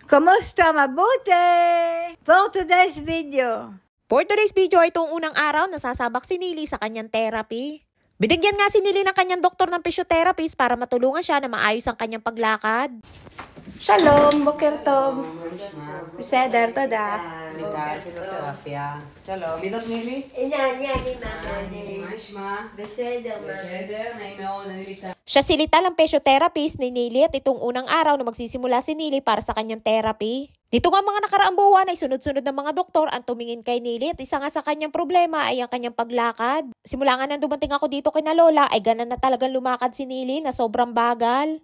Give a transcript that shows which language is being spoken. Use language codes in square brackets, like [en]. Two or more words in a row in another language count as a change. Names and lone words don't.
[tl] Kamusta? Mabuti! [en] For today's video. For today's video [tl] ay itong unang araw nasasabak si Nili sa kanyang therapy. Binigyan nga si Nili ng kanyang doktor ng physiotherapist para matulungan siya na maayos ang kanyang paglakad. [he] שלום, בוקר טוב. בסדר, תודה. ליטל, פיזיותרפיה. שלום, מי זאת נילי? מה נשמע? בסדר, בסדר, נעים מאוד, אני ליטל. [tl] Siya si Lital ang physiotherapist ni Nili at itong unang araw na magsisimula si Nili para sa kanyang therapy. Dito nga mga nakaraang buwan ay sunod-sunod ng mga doktor ang tumingin kay Nili at isa nga sa kanyang problema ay ang kanyang paglakad. Simula nga nang dumating ako dito kina Lola ay ganun na talagang lumakad si Nili na sobrang bagal.